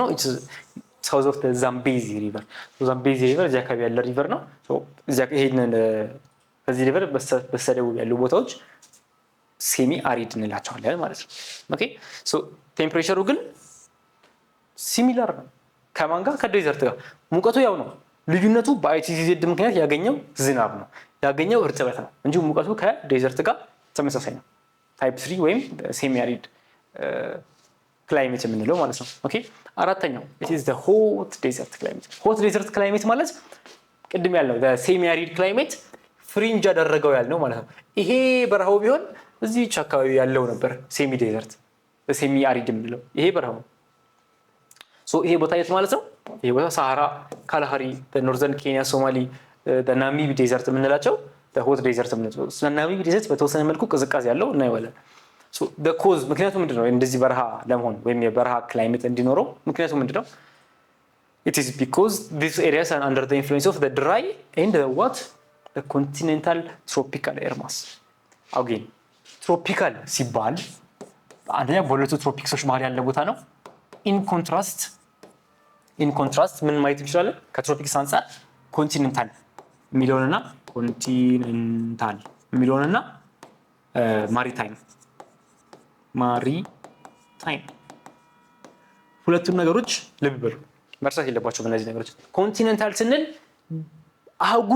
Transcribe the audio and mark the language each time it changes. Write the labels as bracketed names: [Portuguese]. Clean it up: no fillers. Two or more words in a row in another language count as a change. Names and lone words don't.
[English] south of Zambezi river። [Amharic] ዛምቤዚ ሪቨር እዚህ አካባቢ ያለ ሪቨር ነው። ይሄንን በዚህ ሪቨር በስተደቡብ ያሉ ቦታዎች [English] semi arid [Amharic] እንላቸዋለን ማለት ነው። [English] okay so temperature [Amharic] ግን ሲሚላር ነው ከማን ጋር? ከዴዘርት ጋር። ሙቀቱ ያው ነው። ልዩነቱ በአይቲሲዜድ ምክንያት ያገኘው ዝናብ ነው ያገኘው እርጥበት ነው እንጂ ሙቀቱ ከዴዘርት ጋር ተመሳሳይ ነው። ታይፕ 3 ወይም [English] semi arid climate [Amharic] የምንለው ማለት ነው። ኦኬ አራተኛው [English] it is the hot desert climate። hot desert climate [Amharic] ማለት ቅድም ያልነው [English] the semi arid climate [Amharic] ፍሪንጅ ያደረገው ያልነው ማለት ነው። ይሄ በረሃው ቢሆን እዚህች አካባቢ ያለው ነበር [English] semi desert semi arid [Amharic] የምንለው ይሄ በረሃው። ሶ ይሄ ቦታ የት ማለት ነው? ይሄ ቦታ ሳሃራ፣ ካላሃሪ፣ ኖርዘርን ኬንያ፣ ሶማሊ፣ ናሚብ ዴዘርት የምንላቸው [English] hot desert [Amharic] የምንለው። ናሚብ ዴዘርት በተወሰነ መልኩ ቅዝቃዜ ያለው እናየዋለን። ኮዝ ምክንያቱ ምንድነው? እንደዚህ በረሃ ለመሆን ወይም የበረሃ ክላይሜት እንዲኖረው ምክንያቱ ምንድነው? [English] it is because these areas are under the influence of the dry and the what the continental tropical air mass. again tropical [Amharic] ሲባል አንደኛ በሁለቱ ትሮፒክሶች መሃል ያለ ቦታ ነው። [English] in contrast [Amharic] ምን ማየት እንችላለን? ከትሮፒክስ አንፃር ኮንቲኔንታል ሚሊዮንና ማሪታይም ሁለቱም ነገሮች ልብ በሉ መርሳት የለባቸው። በእነዚህ ነገሮች ኮንቲኔንታል ስንል አህጉሩ